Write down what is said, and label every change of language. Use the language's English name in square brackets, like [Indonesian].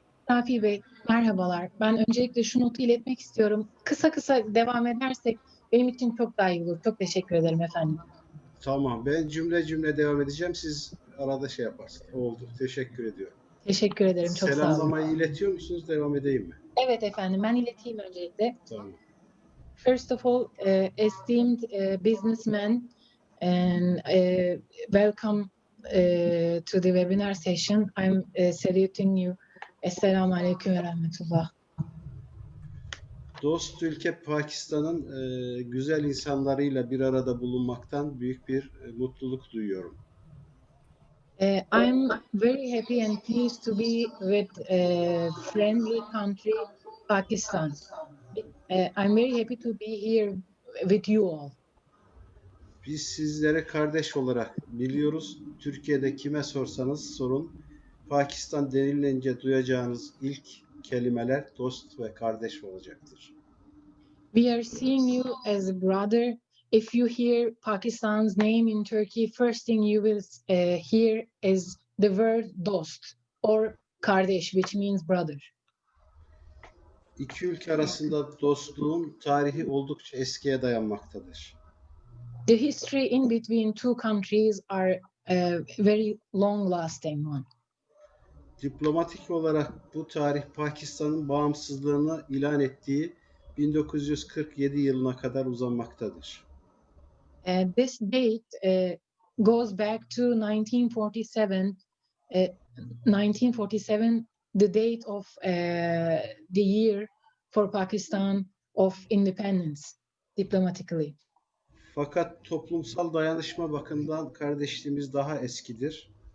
[Turkish] Rafi Bey, merhabalar. Ben öncelikle şu notu iletmek istiyorum. Kısa kısa devam edersek Benim için çok daha iyi olur. Çok teşekkür ederim efendim. Tamam. Ben cümle cümle devam edeceğim. Siz arada şey yaparsınız. Oldu. Teşekkür ediyorum. Teşekkür ederim. Çok sağ olun. Selamlamayı iletiyor musunuz? Devam edeyim mi? Evet efendim, ben ileteyim öncelikle. Tamam. [English] First of all, esteemed businessmen, and welcome to the webinar session. I'm saluting you. [Arabic] Esselamu Aleyküm ve Rahmetullah. [Turkish] Dost ülke Pakistan'ın güzel insanlarıyla bir arada bulunmaktan büyük bir mutluluk duyuyorum. [English] I'm very happy and pleased to be with friendly country, Pakistan. I'm very happy to be here with you all. [Turkish] Biz sizlere kardeş olarak biliyoruz. Türkiye'de kime sorsanız sorun, Pakistan denilince duyacağınız ilk kelimeler dost ve kardeş olacaktır. [English] We are seeing you as a brother. If you hear Pakistan's name in Turkey, first thing you will hear is the word dost or kardeş, which means brother. [Turkish] İki ülke arasında dostluğun tarihi oldukça eskiye dayanmaktadır. [English] The history in between two countries are very long-lasting one. [Turkish] Diplomatik olarak bu tarih Pakistan'ın bağımsızlığını ilan ettiği 1947 yılına kadar uzanmaktadır. [English] This date goes back to 1947. 1947, the date of the year for Pakistan of independence, diplomatically. [Turkish] Fakat toplumsal dayanışma bakımından kardeşliğimiz daha eskidir.